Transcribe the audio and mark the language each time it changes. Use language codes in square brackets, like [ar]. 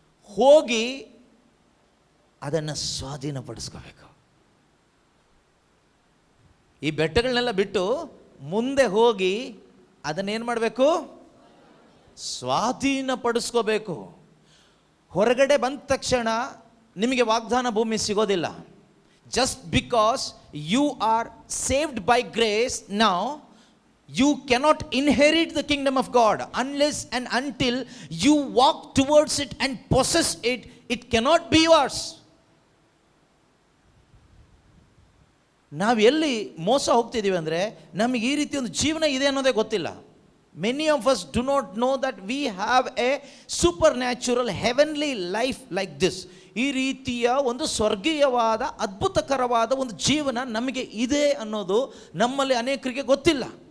[kn] ಹೋಗಿ ಅದನ್ನು ಸ್ವಾಧೀನಪಡಿಸ್ಕೋಬೇಕು. ಈ ಬೆಟ್ಟಗಳನ್ನೆಲ್ಲ ಬಿಟ್ಟು ಮುಂದೆ ಹೋಗಿ ಅದನ್ನೇನು ಮಾಡಬೇಕು? ಸ್ವಾಧೀನಪಡಿಸ್ಕೋಬೇಕು. ಹೊರಗಡೆ ಬಂದ ತಕ್ಷಣ ನಿಮಗೆ ವಾಗ್ದಾನ ಭೂಮಿ ಸಿಗೋದಿಲ್ಲ. [en] Just because you are saved by grace now, you cannot inherit the kingdom of God unless and until you walk towards it and possess it. It cannot be yours. [kn] ನಾವು ಎಲ್ಲಿ ಮೋಸ ಹೋಗ್ತಿದ್ದೀವಿ ಅಂದರೆ, ನಮಗೆ ಈ ರೀತಿ ಒಂದು ಜೀವನ ಇದೆ ಅನ್ನೋದೇ ಗೊತ್ತಿಲ್ಲ. [en] Many of us do not know that we have a supernatural heavenly life like this. [kn] ಈ ರೀತಿಯ ಒಂದು ಸ್ವರ್ಗೀಯವಾದ ಅದ್ಭುತಕರವಾದ ಒಂದು ಜೀವನ ನಮಗೆ ಇದೆ ಅನ್ನೋದು ನಮ್ಮಲ್ಲಿ ಅನೇಕರಿಗೆ ಗೊತ್ತಿಲ್ಲ.